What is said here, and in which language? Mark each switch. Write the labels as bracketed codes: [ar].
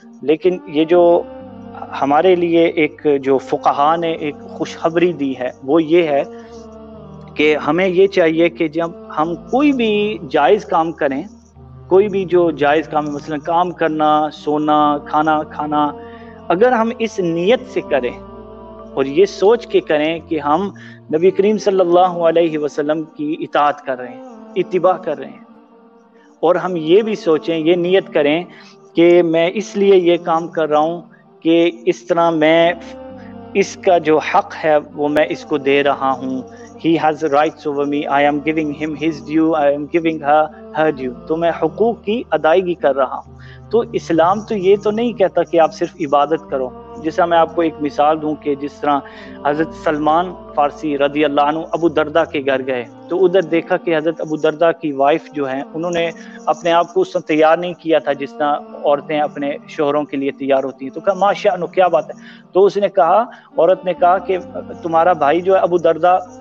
[ur] لیکن یہ جو ہمارے لیے ایک جو فقہاء نے ایک خوشخبری دی ہے وہ یہ ہے کہ ہمیں یہ چاہیے کہ جب ہم کوئی بھی جائز کام کریں, کوئی بھی جو جائز کام ہے, مثلا کام کرنا, سونا, کھانا کھانا, اگر ہم اس نیت سے کریں اور یہ سوچ کے کریں کہ ہم نبی کریم صلی اللہ علیہ وسلم کی اطاعت کر رہے ہیں, اتباع کر رہے ہیں, اور ہم یہ بھی سوچیں, یہ نیت کریں کہ میں اس لیے یہ کام کر رہا ہوں کہ اس طرح میں اس کا جو حق ہے وہ میں اس کو دے رہا ہوں. [en] He has rights over me, I am giving him his due, I am giving her due. [ur] تو میں حقوق کی ادائیگی کر رہا ہوں. تو اسلام تو یہ تو نہیں کہتا کہ آپ صرف عبادت کرو. جیسا میں آپ کو ایک مثال دوں کہ جس طرح حضرت سلمان فارسی رضی اللہ عنہ ابو دردہ کے گھر گئے, تو ادھر دیکھا کہ حضرت ابو دردہ کی وائف جو ہیں انہوں نے اپنے آپ کو اس وقت تیار نہیں کیا تھا جس طرح عورتیں اپنے شوہروں کے لیے تیار ہوتی ہیں. تو کہا ماشاء اللہ کیا بات ہے. تو اس نے کہا, عورت نے کہا کہ تمہارا بھائی جو ہے ابو دردہ